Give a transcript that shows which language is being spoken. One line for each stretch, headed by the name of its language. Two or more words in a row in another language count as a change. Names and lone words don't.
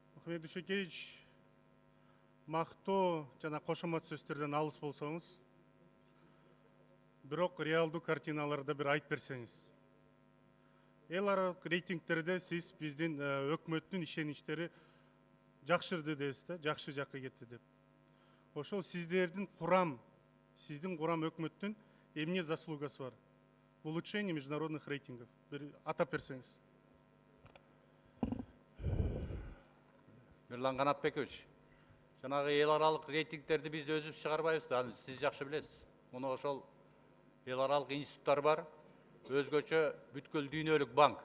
Kyrgyz: Мухаммед Дүйшекевич, мактоо жана кошомот сөздөрдөн алыс болсоңуз, бирок реалдуу картиналарды бир айтып берсеңиз. Эл аралык рейтингтерде сиз биздин өкмөттүн ишеничтери жакшырды десиз да, жакшы жакка кетти деп. Ошол сиздин курам өкмөттүн эмне заслугасы бар?
Russian: В улучшении международных рейтингов.
Kyrgyz: Бир атап берсеңиз. Мирлан Канатбекович, жанагы эл аралык рейтингтерди биз өзүбүз чыгарбайбыз да, аны сиз жакшы билесиз. Муну ошол эл аралык институттар бар, өзгөчө бүткүл дүйнөлүк банк.